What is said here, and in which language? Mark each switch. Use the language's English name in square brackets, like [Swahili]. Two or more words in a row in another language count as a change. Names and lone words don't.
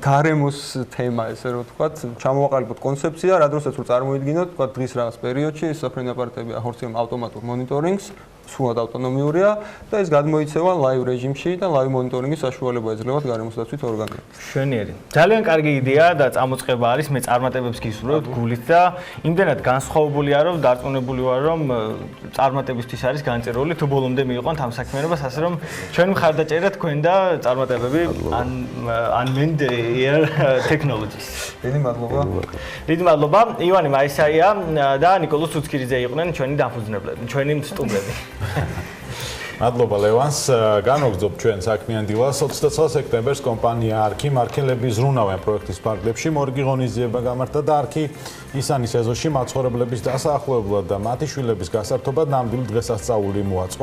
[Georgian] გარემოს თემა, ესე რომ ვთქვათ, ჩამოვაყალიბოთ კონცეფცია, რა დროსაც რომ წარმოიდგინოთ, ვთქვათ, დღის რაღაც პერიოდში საფრენ აპარატები ახორციელებენ ავტომატურ მონიტორინგს, სრულად ავტონომიურია და ეს გადმოიცევა ლაივ რეჟიმში და ლაივ მონიტორინგის საშუალება ეძლევათ გარემოსდაცვით ორგანოებს. შვენიერი. ძალიან კარგი იდეა და წამოწყება არის, მე წარმატებებს გისურვებთ გულით და იმდენად განსხვავებულია, რომ დარწმუნებული ვარ, რომ წარმატებისთვის არის განწერილი, თუ ბოლომდე მიიყვანთ ამ საქმიანობას, ასე რომ ჩვენ მხარდაჭერა თქვენ და წარმატებები unmanned air technologies. დიდი მადლობა. დიდი მადლობა. ივანე მაისაია და ნიკოლოზ ცუცქირიძე იყვნენ ჩვენი დაფუძნებლები, ჩვენი სტუმრები. მადლობა ლევანს. განვაგრძობ ჩვენ საქმიან დილას 29 სექტემბერს კომპანია არქი მარკელები ზრუნავენ პროექტის ფარგლებში, მორგი ღონისძიება გამართა და არქი ისანის ეზოში მაცხოვრებლების დასაახლებლად და მათი შვილების გასართობად ნამდვილი დღესასწაული მოაწყო.